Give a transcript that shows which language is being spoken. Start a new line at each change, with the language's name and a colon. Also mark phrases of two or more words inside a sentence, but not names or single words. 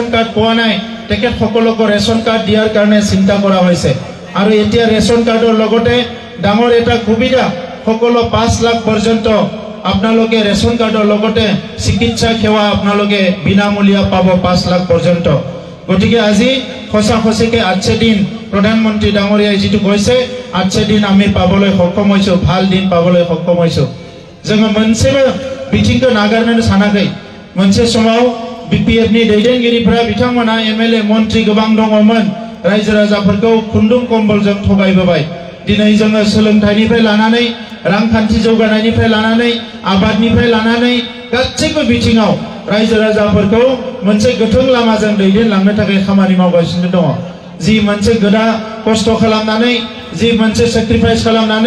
Assamese: কাৰ্ড পোৱা নাই তেখেত সকলক ৰেশন কাৰ্ড দিয়াৰ কাৰণে চিন্তা কৰা হৈছে আৰু এতিয়া ৰেশন কাৰ্ডৰ লগতে ডাঙৰ এটা সুবিধা সকলো 5 লাখ পৰ্যন্ত আপোনালোকে ৰেশন কাৰ্ডৰ লগতে চিকিৎসা সেৱা আপোনালোকে বিনামূলীয়া পাব 5 লাখ পৰ্যন্ত গতিকে আজি খসাখসিকে 8 দিন প্ৰধানমন্ত্ৰী ডাঙৰীয়াই যেটো কৈছে 8 দিন আমি পাবলৈ সক্ষম হৈছো
Bodo: ভাল দিন পাবলৈ সক্ষম হৈছো जों मोनसेबो बिथिंखौ नागारनो सानाखै मोनसे समाव बिपिएफ नि दैदेनगिरिफोरा बिथांमोना एमएलए मन्त्रि गोबां दङमोन रायजो राजाफोरखौ खुन्दुं कम्बलजों थगायबोबाय दिनै जोङो सोलोंथाइनिफ्राय लानानै रांखान्थि जौगानायनिफ्राय लानानै आबादनिफ्राय लानानै गासैबो बिथिङाव रायजो राजाफोरखौ मोनसे गोथों लामाजों दैदेनलांनो थाखाय खामानि मावगासिनो दङ जि मोनसे गोदा खस्थ' खालामनानै जि मोनसे सेक्रिफाइस खालामनानै